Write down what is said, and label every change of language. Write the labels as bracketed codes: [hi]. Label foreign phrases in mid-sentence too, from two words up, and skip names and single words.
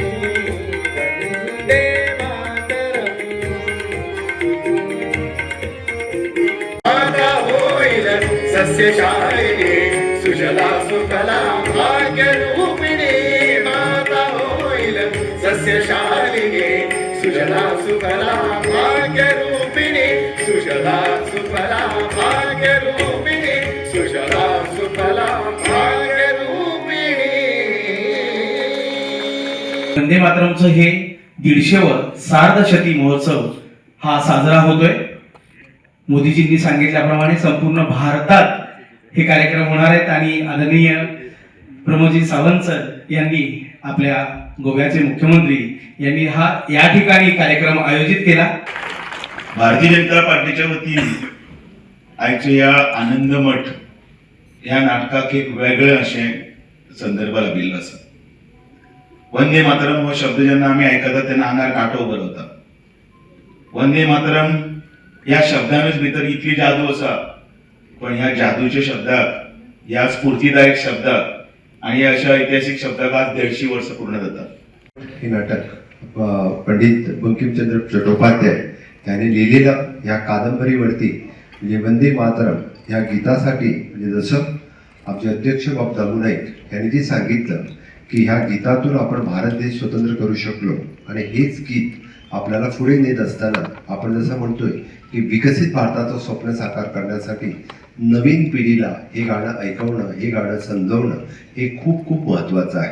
[sa] वंदे मातरम माता होईल सस्यशालिनी सुजला सुफला भाग्यरूपिणी माता होईल सस्यशालिनी सुजला सुफला भाग्यरूपिणी सुजला सुफला भाग्यरूपिणी सुजला सुफला भाग्यरूपिणी. [mr] वंदे मातरमचं हे 150व सार्धशती महोत्सव हा साजरा होतोय. मोदीजींनी सांगितल्याप्रमाणे संपूर्ण भारतात हे कार्यक्रम होणार आहेत आणि आदरणीय प्रमोदजी सावंत सर यांनी आपल्या गोव्याचे मुख्यमंत्री यांनी हा या ठिकाणी कार्यक्रम आयोजित केला. [kok] भारतीय जनता पार्टीच्या वतीने आयचे या आनंद मठ ह्या नाटकाक एक वेगळं अशें संदर्भ लाभिल्लो आसा. वंदे मातरम हो शब्द जेन्ना आमी आयकता तेन्ना आंगार कांटो भरता. वंदे मातरम ह्या शब्दानच भितर इतली जादू आसा, पण ह्या जादूच्या शब्दाक ह्या स्फूर्तीदायक शब्दाक आणि अशा ऐतिहासिक शब्दाक आज 150 वर्ष पूर्ण जातात. [mr] हे नाटक पंडित बंकिमचंद्र चट्टोपाध्याय यांनी लिहिलेलं या कादंबरीवरती म्हणजे वंदे मातरम या गीतासाठी म्हणजे जसं आमचे अध्यक्ष बाब दामू नाईक यांनी जे सांगितलं की ह्या गीतातून आपण भारत देश स्वतंत्र करू शकलो आणि हेच गीत आपल्याला पुढे नेत असताना आपण जसं म्हणतोय की विकसित भारताचं स्वप्न साकार करण्यासाठी नवीन पिढीला हे गाणं ऐकवणं, हे गाणं समजवणं हे खूप खूप महत्त्वाचं आहे.